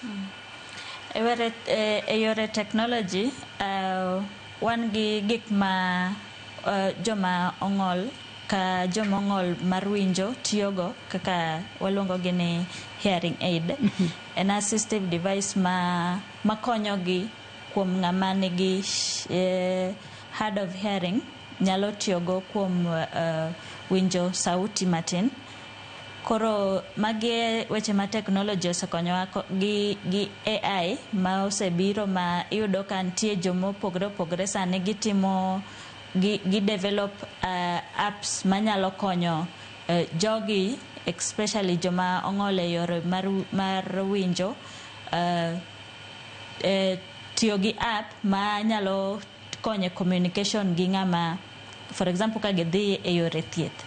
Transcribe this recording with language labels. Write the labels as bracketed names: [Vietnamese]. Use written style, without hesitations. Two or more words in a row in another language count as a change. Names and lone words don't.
[Luo (Kenya and Tanzania)] E yore technology wan gi gik ma joma ong'ol ka joma ong'ol mar winjo tiyogo kaka waluongo gi ni [English] hearing aid. [Luo (Kenya and Tanzania)] En [English] assistive device [Luo (Kenya and Tanzania)] ma konyogi kuom ng'ama nigi [English] hard of hearing [Luo (Kenya and Tanzania)] nyalo tiyogo kuom winjo sauti matin. Koro magi weche ma technology osekonyowa gi AI ma osebiro ma iyudo ka nitie joma opogore sani gi [English] develop apps [Luo (Kenya and Tanzania)] manyalo konyo jogi especially joma ong'ol e yore mar winjo tiyo gi app ma nyalo konyo communication gi ng'ama [English] for example [Luo (Kenya and Tanzania)] ka gidhi e yore thieth.